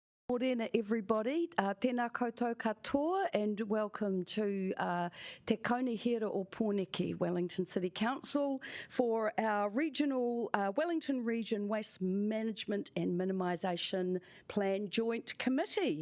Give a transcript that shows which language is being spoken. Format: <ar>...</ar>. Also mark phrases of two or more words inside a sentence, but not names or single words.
<en>Morena everybody,</en> <mi>tēnā koutou katoa</mi> <en>and welcome to Te Kaunihera o Pōneke, Wellington City Council for our regional Wellington Region Waste Management and Minimisation Plan Joint Committee.</en>